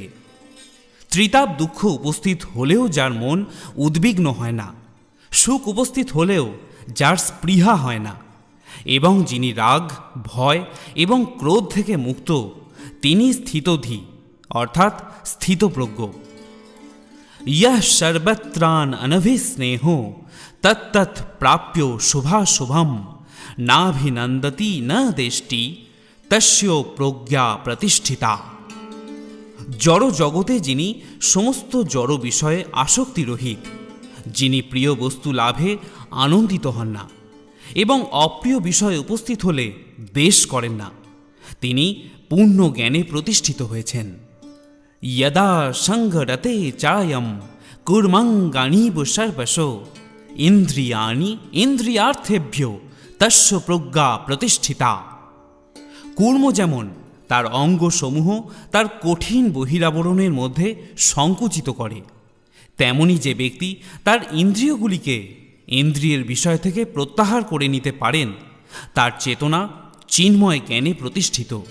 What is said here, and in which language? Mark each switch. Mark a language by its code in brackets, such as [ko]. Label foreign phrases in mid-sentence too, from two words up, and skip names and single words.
[bn] ত্রিতাপ দুঃখ উপস্থিত হলেও যার মন উদ্বিগ্ন হয় না, সুখ উপস্থিত হলেও যার স্পৃহা হয় না, এবং যিনি রাগ ভয় এবং ক্রোধ থেকে মুক্ত, তিনি স্থিতধী অর্থাৎ স্থিতপ্রজ্ঞ। [sa] यः सर्वत्रान् अनभिस्नेहो तत्तत् प्राप्यो शुभाशुभं नाभिनन्दति न देष्टि तस्यो প্রজ্ঞা প্রতিষ্ঠিতা। [bn] জড় জগতে যিনি সমস্ত জড় বিষয়ে আসক্তি রহিত, যিনি প্রিয় বস্তু লাভে আনন্দিত হন না এবং অপ্রিয় বিষয় উপস্থিত হলে দ্বেষ করেন না, তিনি পূর্ণ জ্ঞানে প্রতিষ্ঠিত হয়েছেন। [sa] यदा संगरते चायम कुर्मंगानीव सर्वशो इंद्रियाणि इंद्रियार्थेभ्यो तस्य प्रज्ञा प्रतिष्ठिता। [bn] কূর্ম যেমন তার অঙ্গসমূহ তার কঠিন বহিরাবরণের মধ্যে সংকুচিত করে, তেমনি যে ব্যক্তি তার ইন্দ্রিয়গুলিকে ইন্দ্রিয়ের বিষয় থেকে প্রত্যাহার করে নিতে পারেন, তার চেতনা চিন্ময় জ্ঞানে প্রতিষ্ঠিত।